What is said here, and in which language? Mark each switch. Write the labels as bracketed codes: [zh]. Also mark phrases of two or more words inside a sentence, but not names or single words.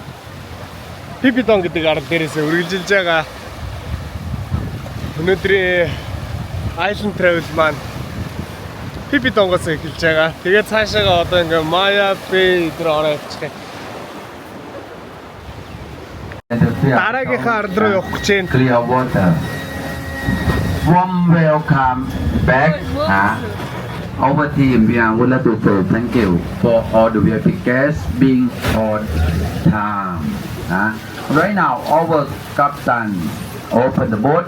[mn] гэдэг арал дээрээс үргэлжилж байгаа. Өнөөдрийн [en] Island Travel [mn] маань Пипидонгоос эхэлж байгаа. Тэгээд цаашаага одоо ингээ Maya Bay дээр ороод явчих. Дараагийнхаа арал руу явах гэж байна. [en] Clear water. Warm welcome back. Our team, we would like to say thank you for all the VIP guests being on time. Right now, our captain open the boat.